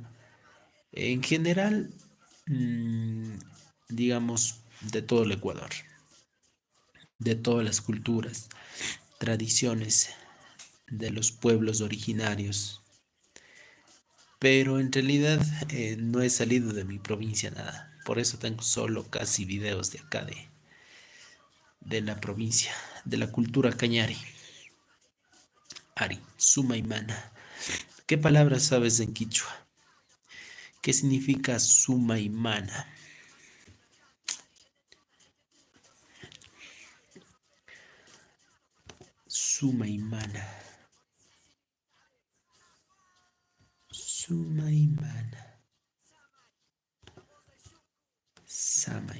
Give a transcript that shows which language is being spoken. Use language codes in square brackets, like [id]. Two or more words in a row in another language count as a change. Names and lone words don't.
[es] En general, digamos, de todo el Ecuador, de todas las culturas, tradiciones de los pueblos originarios. Pero en realidad no he salido de mi provincia nada. Por eso tengo solo casi videos de acá, de la provincia, de la cultura cañari. [qu] Ari, Sumaymana. [es] ¿Qué palabras sabes en quichua? ¿Qué significa Sumaymana? [qu] Sumaymana. Sumaymana. Samay.